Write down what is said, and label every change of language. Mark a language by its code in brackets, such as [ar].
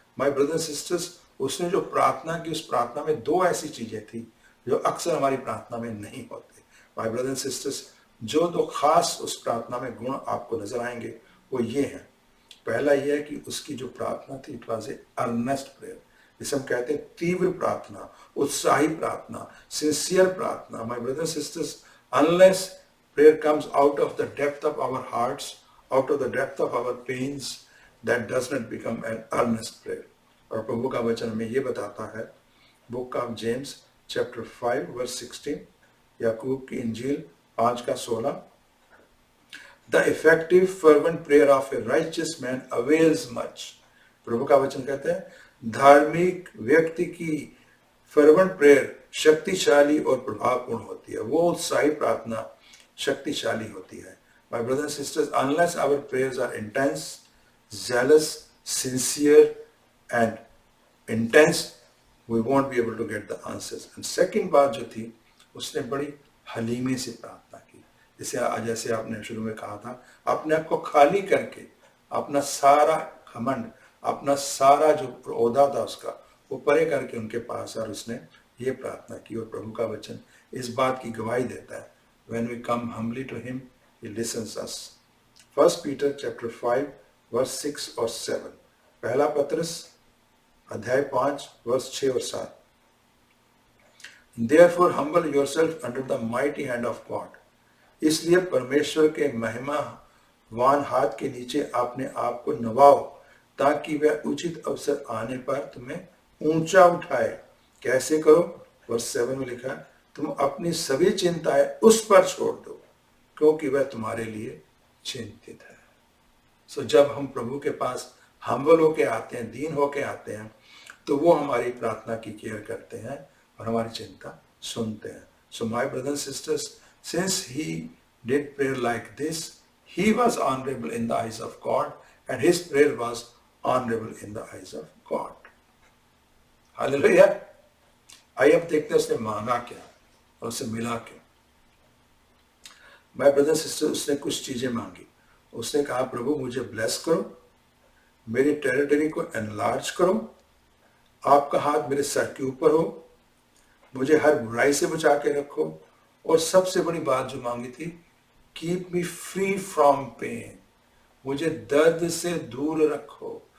[en] my brothers sisters, [hi] उसने जो प्रार्थना की, उस प्रार्थना में दो ऐसी चीजें थी जो अक्सर हमारी प्रार्थना में नहीं होते। [en] my brothers sisters, [hi] जो दो खास उस प्रार्थना में गुण आपको नजर आएंगे वो ये हैं। पहला यह है कि उसकी जो प्रार्थना थी, [en] it was a earnest prayer, [hi] जिसे हम कहते हैं तीव्र प्रार्थना, उत्साही प्रार्थना, सिंसियर प्रार्थना। [en] My brothers sisters, unless prayer comes out of the depth of our hearts, out of the depth of our pains, that does not become an earnest prayer. [hi] और प्रभु का वचन हमें ये बताता है, book of James chapter 5 verse 16, याकूब की इंजील 5 का 16, [en] The effective fervent prayer of a righteous man avails much. [hi] प्रभु का वचन कहते हैं धार्मिक व्यक्ति की [en] fervent prayer [hi] शक्तिशाली और प्रभावपूर्ण होती है। वो उत्साही प्रार्थना शक्तिशाली होती है। [en] My brothers and sisters, unless our prayers are intense, zealous, sincere and intense, we won't be able to get the answers. And second [hi] बात जो थी, उसने बड़ी हलीमे से प्रार्थना की। जैसे आपने शुरू में कहा था, अपने आप को खाली करके, अपना सारा घमंड, अपना सारा जो ओहदा था उसका, वो परे करके उनके पास और उसने ये प्रार्थना की। और प्रभु का वचन इस बात की गवाही देता है, [en] when we come humbly to him, he listens us. 1 Peter chapter 5 verse 6 और 7, [hi] पहला पत्रस अध्याय 5 वर्ष 6 और 7, [en] Therefore humble yourself under the mighty hand of God. [hi] इसलिए परमेश्वर के महिमावान हाथ के नीचे अपने आप को नवाओ, ताकि वह उचित अवसर आने पर तुम्हें ऊंचा उठाए। कैसे करो? वर्ष 7 में लिखा है, तुम अपनी सभी चिंताएं उस पर छोड़ दो, क्योंकि वह तुम्हारे लिए चिंतित है। सो जब हम प्रभु के पास हम्बल होके आते हैं, दीन होके आते हैं, तो वो हमारी प्रार्थना की केयर करते हैं और हमारी चिंता सुनते हैं। [en] So my brothers sisters, since he did prayer like this, he was honorable in the eyes of God and his prayer was honorable in the eyes of God. [hi] Hallelujah. आइए अब देखते हैं उसने मांगा क्या और उसे मिला क्या। [en] my brother sister, [hi] उसने कुछ चीजें मांगी। उसने कहा, प्रभु मुझे ब्लेस करो, मेरी टेरिटरी को एनलार्ज करो, आपका हाथ मेरे सर के ऊपर हो, मुझे हर बुराई से बचा के रखो, और सबसे बड़ी बात जो मांगी थी, [en] keep me free from pain, [hi] मुझे दर्द से दूर रखो।